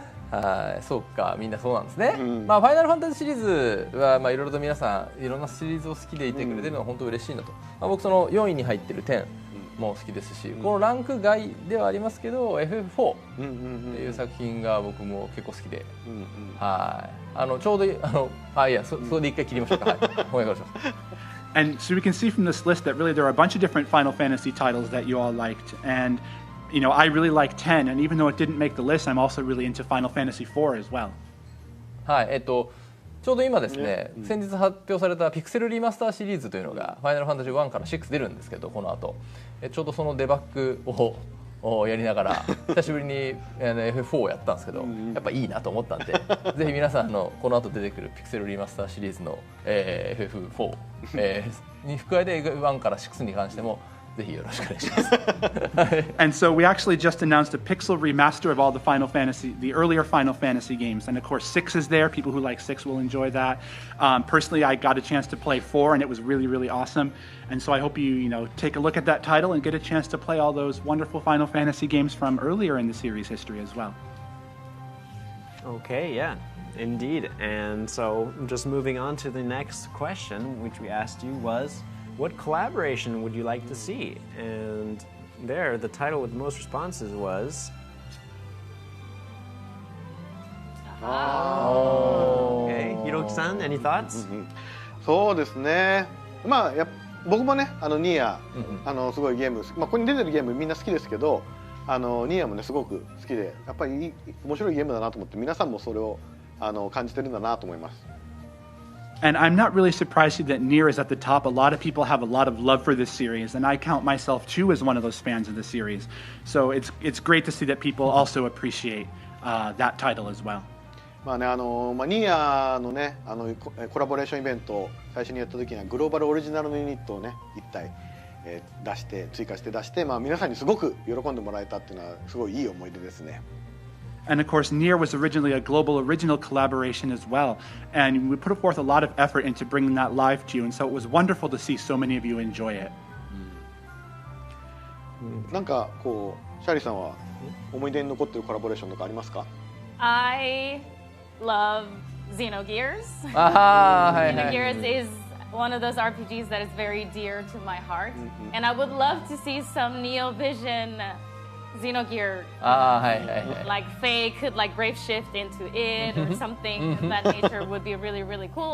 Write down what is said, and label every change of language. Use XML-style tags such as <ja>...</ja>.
<ja>はい、そうか、みんなそうなんですね。まあファイナルファンタジーシリーズはまあいろいろと皆さんいろんなシリーズを好きでいてくれてるのは本当嬉しいなと。まあ僕その4位に入ってる10も好きですし、このランク外ではありますけど FF4 っていう作品が僕も結構好きで、はい、ちょうどいやそれで一回切りましょうか。はい、お願いします。</ja> <en>And so we can see from this list that really there are a bunch of different Final Fantasy titles that you all liked. And, I really like 10. And even though it didn't make the list, I'm also really into Final Fantasy 4 as well.</en> <ja>はい、ちょうど今ですね、先日発表されたピクセルリマスターシリーズというのがファイナルファンタジー1から6出るんですけど、この後ちょうどそのデバッグをやりながら久しぶりにF4 をやったんですけど、やっぱいいなと思ったんでぜひ皆さんこの後出てくるピクセルリマスターシリーズの、FF4、に加えて1から6に関してもぜひよろしくお願いします。</ja> <en>And so we actually just announced a pixel remaster of all the earlier Final Fantasy games. And of course, 6 is there. People who like 6 will enjoy that. Personally, I got a chance to play 4, and it was really, really awesome. And so I hope you take a look at that title and get a chance to play all those wonderful Final Fantasy games from earlier in the series history as well. Okay, yeah, indeed. And so just moving on to the next question, which we asked you was, what collaboration would you like to see? And there, the title with the most responses was... Okay, Hiroki-san, any thoughts?</en> <ja>そうですね。まあ僕もねニアすごいゲーム、ここに出てるゲームみんな好きですけど、ニアもねすごく好きで、やっぱり面白いゲームだなと思って皆さんもそれを感じてるんだなと思います。</ja> <en>And I'm not really surprised that Nier is at the top. A lot of people have a lot of love for this series, and I count myself too as one of those fans of the series. So it's great to see that people also appreciate that title as well.</en> <ja>まあねニアのねコラボレーションイベントを最初にやった時にはグローバルオリジナルのユニットをね1体追加して出して、まあ皆さんにすごく喜んでもらえたっていうのはすごいいい思い出ですね。</ja> <en>And of course, Nier was originally a global original collaboration as well. And we put forth a lot of effort into bringing that live to you. And so it was wonderful to see so many of you enjoy it.</en> <ja>なんかこう、シャリさんは思い出に残っているコラボレーションとかありますか？</ja> <en>I love Xenogears. Xenogears is one of those RPGs that is very dear to my heart. And I would love to see some Neo Vision Xenogear, like Faye could like brave shift into it or something of that nature would be really, really cool.</en>